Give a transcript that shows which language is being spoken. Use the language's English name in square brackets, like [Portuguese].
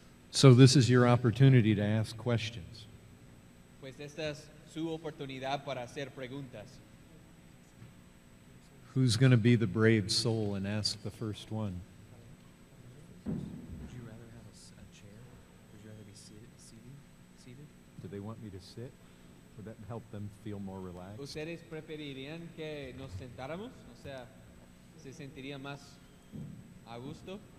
[English] So this is your opportunity to ask questions. [Spanish] Pues esta es su oportunidad para hacer preguntas. [English] Who's going to be the brave soul and ask the first one? Would you rather have a chair? Would you rather be seated? Do they want me to sit? Would that help them feel more relaxed? [Spanish] ¿Ustedes preferirían que nos sentáramos? O sea, ¿se sentiría más a gusto?